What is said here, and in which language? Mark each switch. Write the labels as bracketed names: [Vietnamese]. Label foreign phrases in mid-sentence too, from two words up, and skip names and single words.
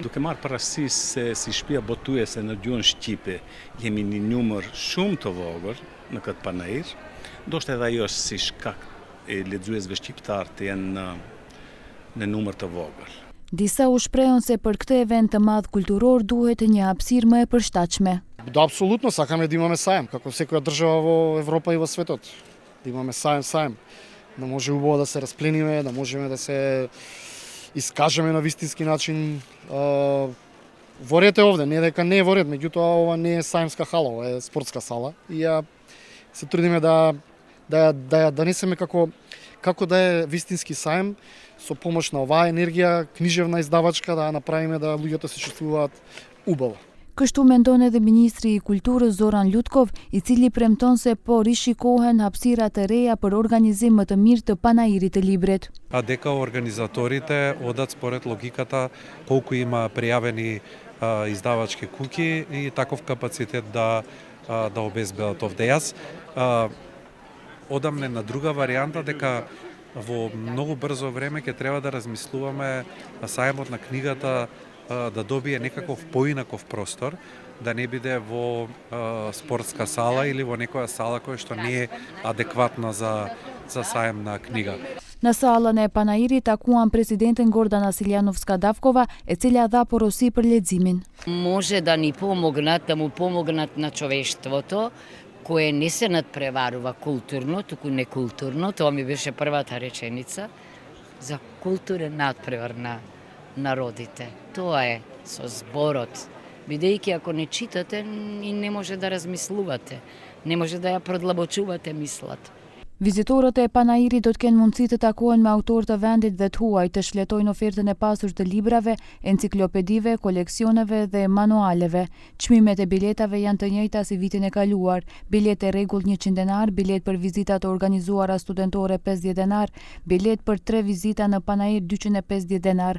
[Albanian] Duke marrë parasysh se si shtëpia botuese në gjuhën shqipe jemi një numër shumë të vogël në këtë panair, ndoshta edhe ajo është si shkak e lexuesve shqiptar të jenë në numër të vogël. Disa u shprehën se për këtë event të madh kulturor duhet një hapësirë më e përshtatshme. [Macedonian] Да, апсолутно, сакаме да имаме сајм, како секоја држава во Европа и во светот. Да имаме сајм, да може убаво да се расплениме, да можеме да се искажеме на вистински начин. Во ред е овде, не дека не е во ред, меѓутоа ова не е сајмска хала, ова е спортска сала и ја се трудиме да донесеме како да е вистински сајм, со помош на оваа енергија, книжевна издавачка, да направиме да луѓето се чувствуваат убаво. [Albanian] Kështu mendon edhe Ministri i Kulturës Zoran Lutkov, i cili premton se po rishikohen hapësira të reja për organizim më të mirë të panairit të librit. [Macedonian] А дека организаторите одат според логиката колку има пријавени издавачки куќи и таков капацитет да обезбедат овде. Јас одам на друга варијанта дека во многу брзо време ќе треба да размислуваме сајмот на книгата да добие некаков поинаков простор, да не биде во спортска сала или во некоја сала која што не е адекватна за сајм на книга. [Albanian] Në sallën e panairit takuan presidenten Gordana Siljanovska-Davkova, e cila dha porosi për leximin. [Macedonian] Може да ни помогнат, да му помогнат на човештвото, кое не се надпреварува културно, туку некултурно. Тоа ми беше првата реченица за културен надпревар на народите. Тоа е со зборот. Бидејќи ако не читате и не може да размислувате, не може да ја продлабочувате мислата. [Albanian] Vizitorët e panairit do të kenë mundësi të takohen me autorë të vendit dhe të huaj, të shfletojnë ofertën e pasur të librave, enciklopedive, koleksioneve dhe manualeve. Çmimet e biletave janë të njëjta si vitin e kaluar. Bilet e rregull 100 denar, bilet për vizita të organizuara studentore 50 denar, bilet për 3 vizita në panair 250 denar.